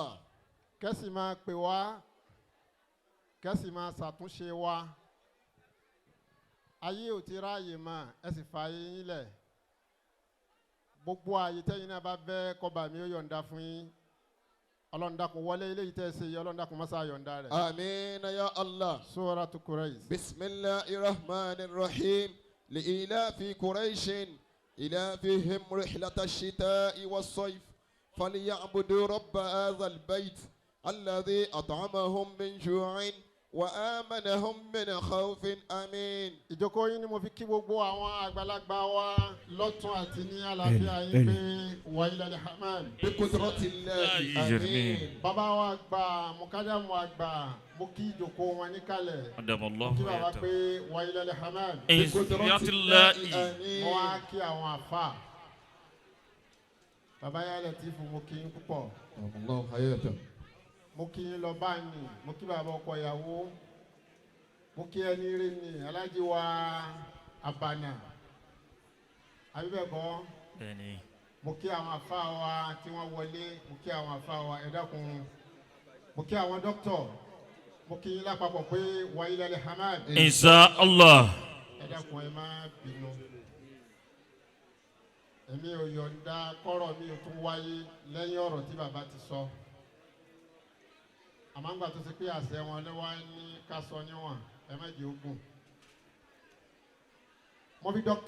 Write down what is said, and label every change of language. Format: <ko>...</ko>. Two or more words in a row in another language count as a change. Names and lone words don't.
<yo>kẹ́sì máa pè wá kẹ́sì máa ṣàtúnṣe wa ayé ò ti ráàyè mọ́ ẹ sì fa ayé yín lẹ̀ gbogbo ààyè tẹ́yìn náà bá bẹ́ kọ́ba mi ó yọ̀ǹda fún yín Ọlọ́run dákun wọlé ilé yìí tẹ́ ẹ ṣe yìí Ọlọ́run dákun mọ́sá yọ̀ǹda rẹ̀.</yo> <ar>آمين يا الله. سورة قريش. بسم الله الرحمن الرحيم. لإيلاف قريش. إلافهم رحلة الشتاء والصيف فليعبدوا رب هذا البيت الذي أطعمهم من جوع وآمنهم من خوف آمين.</ar> <yo>ìjókòó yín ni mo fi kí gbogbo àwọn àgbàlagbà wa lọ́tún àti ní àlàáfíà yín pé wàhálà ní hamad.</yo> <ar>بقدرة الله آمين.</ar> <yo>bàbá wa gbà mùkádàmù àgbà mo kí ìjókòó wọn níkàlẹ̀.</yo> <ar>أدام الله</ar> <yo>kí bàbá pé wàhálà ní hamad.</yo> <ar>بقدرة الله.</ar> <yo>mo wá kí àwọn àfà. bàbá yà Latifu mo kí yín púpọ̀.</yo> <ar>الله حياته.</ar> <yo>mo kí yín lọ bá ní mo kí bàbá ọkọ ìyàwó mo kí ẹni rí ni Alhaji wa Abana àbíbẹ̀kọ́ mo kí àwọn afá wa tí wọ́n wọlé mo kí àwọn afá wa ẹ dákun mo kí àwọn dókítọ̀ mo kí yín lápapọ̀ pé wàhálà lè hamad.</yo> <ar>إن شاء الله.</ar> <yo>ẹ dákun ẹ má bínú èmi ò yọ̀ǹda kọ́rọ̀ mi ò tún wáyé lẹ́yìn ọ̀rọ̀ tí bàbá ti sọ. àmọ́ ńgbà tó ṣe pé àṣẹ wọn ló wá ní ká sọ níwọ̀n ẹ má jẹ́ ogun. mo fi Dr.</yo>